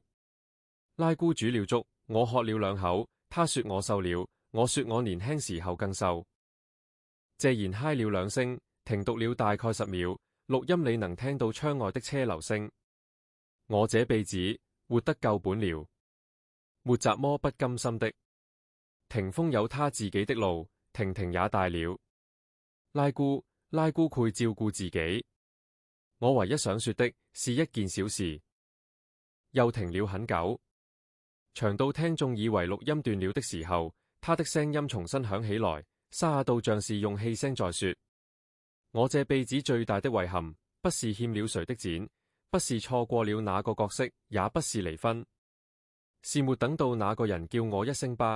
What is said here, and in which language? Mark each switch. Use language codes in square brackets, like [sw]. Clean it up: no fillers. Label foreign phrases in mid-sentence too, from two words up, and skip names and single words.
[zh] 拉姑煮了粥，我喝了2口，她說我瘦了，我說我年輕時候更瘦。謝賢嗨了2聲，停讀了大概10秒，錄音裏能聽到窗外的車流聲。我這輩子活得夠本了，沒雜麼不甘心的。霆鋒有他自己的路，婷婷也大了。拉姑會照顧自己。我唯一想說的是一件小事。又停了很久，長到聽眾以為錄音斷了的時候，他的聲音重新響起來，沙啞到像是用氣聲在說：我這輩子最大的遺憾，不是欠了誰的錢，不是錯過了那個角色，也不是離婚，是沒等到那個人叫我一聲爸。